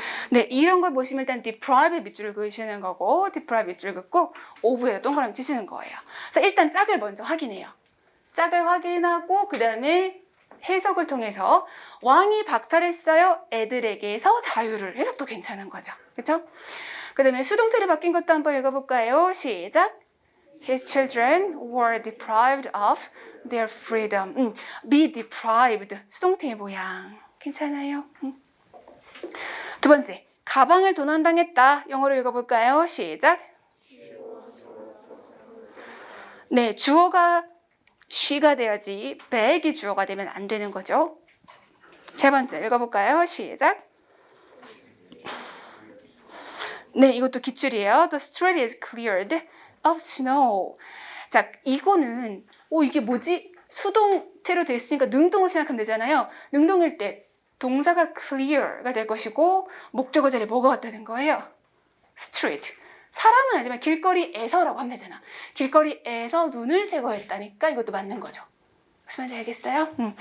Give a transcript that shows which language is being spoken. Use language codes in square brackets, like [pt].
[ko] 네, 이런 걸 보시면 일단 deprive 밑줄을 그으시는 거고, deprive 밑줄 긋고 of에 동그라미 치시는 거예요. 자, 일단 짝을 먼저 확인해요. 짝을 확인하고 그 다음에 해석을 통해서 왕이 박탈했어요. 애들에게서 자유를. 해석도 괜찮은 거죠. 그렇죠? 그 다음에 수동태를 바뀐 것도 한번 읽어볼까요? 시작. [en] His children were deprived of their freedom. be deprived. [ko] 수동태의 모양. 괜찮아요? 두 번째, 가방을 도난당했다. 영어로 읽어볼까요? 시작. 네, 주어가 she가 돼야지 bag이 주어가 되면 안 되는 거죠. 세 번째, 읽어볼까요? 시작. 네, 이것도 기출이에요. [en] The street is cleared of snow. [ko] 자, 이거는 이게 뭐지? 수동태로 돼 있으니까 능동을 생각하면 되잖아요. 능동일 때 동사가 clear가 될 것이고 목적어 자리에 뭐가 왔다는 거예요? [en] street. [ko] 사람은 아니지만 길거리에서라고 하면 되잖아. 길거리에서 눈을 제거했다니까 이것도 맞는 거죠. 무슨 말인지 알겠어요?